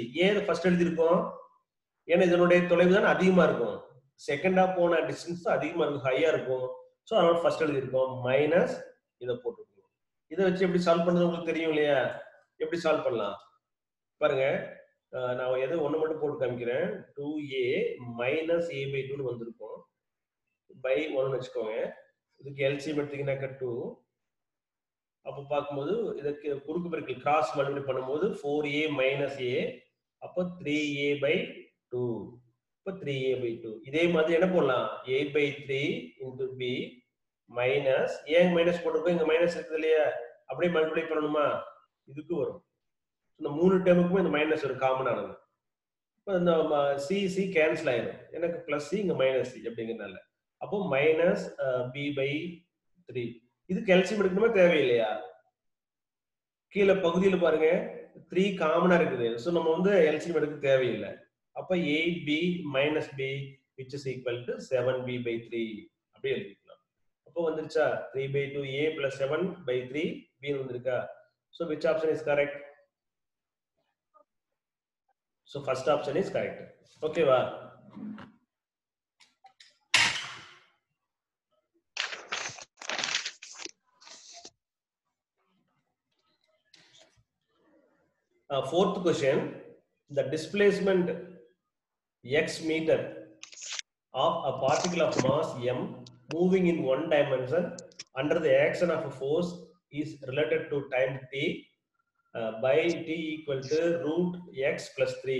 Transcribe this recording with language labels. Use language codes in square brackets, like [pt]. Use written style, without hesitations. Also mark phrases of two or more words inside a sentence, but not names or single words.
[ta] ஏன் ஃபர்ஸ்ட் எழுதியிருக்கோம், ஏன்னா இதனுடைய தொலைவு தான் அதிகமா இருக்கும், செகண்டா போன டிஸ்டன்ஸ் தான் அதிகமா இருக்கும், ஹையா இருக்கும். ஸோ அதனால ஃபர்ஸ்ட் எழுதியிருக்கோம் மைனஸ் இதை போட்டுருக்கோம். இதை வச்சு எப்படி சால்வ் பண்ணுறது உங்களுக்கு தெரியும் இல்லையா, எப்படி சால்வ் பண்ணலாம் பாருங்க. நான் எது ஒன்று மட்டும் போட்டு காமிக்கிறேன். 2a மைனஸ் a by 2 வந்திருக்கும் பை 1 வச்சுக்கோங்க. இதுக்கு எல்சிஎம் எடுத்தீங்கன்னாக்க 2. அப்போ பார்க்கும்போது இதுக்கு குறுக்கு பெருக்கல் [en] cross multiply [ta] பண்ணும்போது 4a மைனஸ் a, அப்போ 3a by 2, இப்போ 3a by 2. இதே மாதிரி என்ன போடலாம், [en] a by 3 into b [ta] மைனஸ், ஏன் மைனஸ் போட்டிருக்கோம், இங்க மைனஸ் இருக்குது இல்லையா, அப்படியே மல்டிப்ளை பண்ணணுமா, இதுக்கு வரும். இந்த 3 டேர்முக்குமே இந்த மைனஸ் ஒரு காமன் ஆனது. இப்போ இந்த சி கேன்சல் ஆயிடும், எனக்கு பிளஸ் சி இங்க மைனஸ் சி அப்படிங்கிறதுனால. அப்போ மைனஸ் b by 3. இதுக்கு எல்சிஎம் எடுக்கணுமா தேவையில்லையா, கீழே பகுதியில் பாருங்க 3 காமனா இருக்குது. ஸோ நம்ம வந்து எல்சிஎம் எடுக்க தேவையில்லை. அப்போ 8b மைனஸ் b [en] which is equal to 7b by 3 [ta] அப்படியே எழுதிக்கலாம். அப்போ வந்துருச்சா 3/2a plus 7/3b வந்திருக்கா. [en] So which option is correct? So first option is correct. Okay va. Fourth question, the displacement x meter of a particle of mass m moving in one dimension under the action of a force is related to time t by t equal to root x plus 3.